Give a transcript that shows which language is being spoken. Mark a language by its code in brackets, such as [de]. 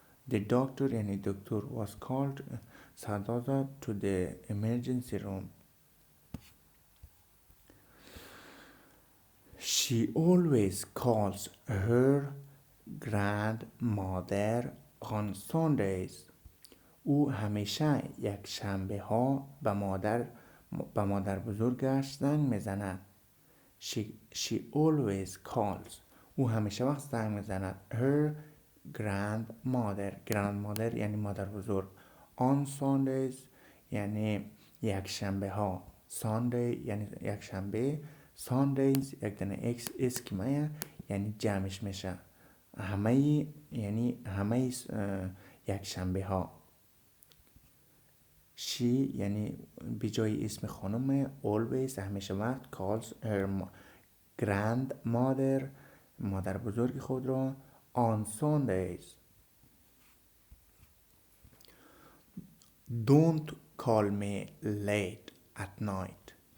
[en] The doctor [fa] یعنی دکتر [en] was called [fa] صدا داد [en] to the emergency room. She always calls her grandmother on Sundays. [fa] او همیشه یک شنبه ها به مادر بزرگش زنگ میزند. [en] She always calls. [fa] او همیشه وقت زنگ میزند. Her grandmother یعنی مادر بزرگ. On Sundays یعنی یک شنبه ها. Sunday یعنی یک شنبه. Sundays یک دانه اسکیمه یعنی جمعش میشه. همه یک شنبه ها. She یعنی بجای اسم خانم always همیشه وقت [en] calls her grandmother [fa] مادر بزرگ خود را [en] on Sundays. Don't call me late at night.